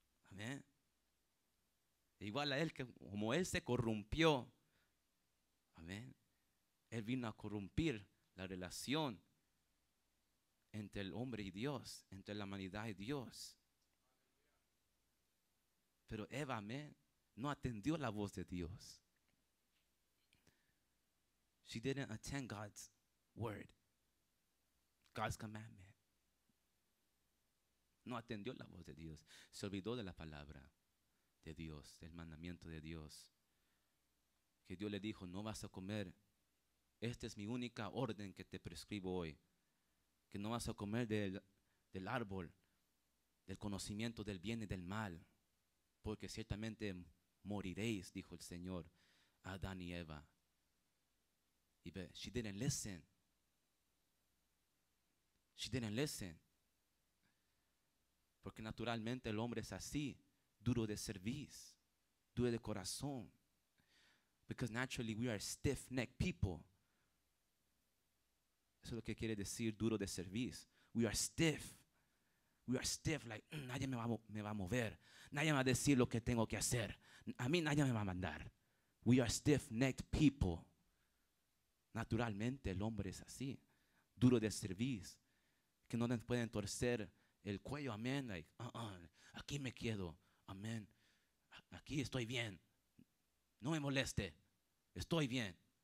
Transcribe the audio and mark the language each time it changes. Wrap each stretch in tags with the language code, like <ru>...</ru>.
<es>Amén. Igual a Él, que como Él se corrompió, amén, Él vino a corrompir la relación entre el hombre y Dios, entre la humanidad y Dios. Pero Eva, amén, no atendió la voz de Dios.</es> <en>She didn't attend God's word, God's commandment.</en> <es>No atendió la voz de Dios. Se olvidó de la palabra de Dios, del mandamiento de Dios. Que Dios le dijo, no vas a comer. Esta es mi única orden que te prescribo hoy. Que no vas a comer del árbol, del conocimiento del bien y del mal. Porque ciertamente moriréis, dijo el Señor a Adán y Eva.</es> <en>She didn't listen. She didn't listen.</en> <es>Porque naturalmente el hombre es así, duro de cerviz, duro de corazón.</es> <en>Because naturally we are stiff-necked people.</en> <es>Eso es lo que quiere decir duro de cerviz.</es> <en>We are stiff. We are stiff, like</en> <es>nadie me va a mover. Nadie me va a decir lo que tengo que hacer. A mí nadie me va a mandar.</es> <en>We are stiff-necked people.</en> <es>Naturalmente el hombre es así, duro de cerviz, que no pueden torcer el cuello, amén, like, aquí me quedo, amén, aquí estoy bien, no me moleste, estoy bien.</es>